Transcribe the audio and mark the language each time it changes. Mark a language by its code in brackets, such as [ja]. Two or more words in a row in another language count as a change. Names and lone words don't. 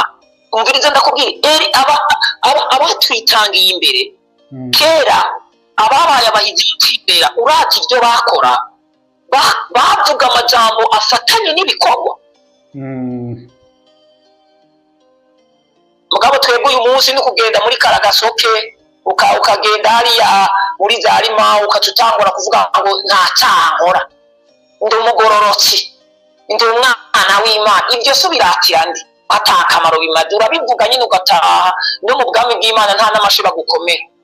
[rn] Umviriza ndakubwira, abatwitangiye imbere kera, ababaye abahizi kwibera, urati ibyo bakora, bavuga amajambo afatanye n'ibikorwa. Mugabo twebwe uyu munsi ni kugenda muri Karagasoke, ukagenda hariya muri Zarima, ukatutangura kuvuga ngo nta cyaha nkora, ndi umugororotsi, ndi umwana w'Imana. Ibyo so biratira ndi atakamaro bimaze, urabivuga nyine ugataha, no mu bwami bw'Imana nta n'amashiba gukomera.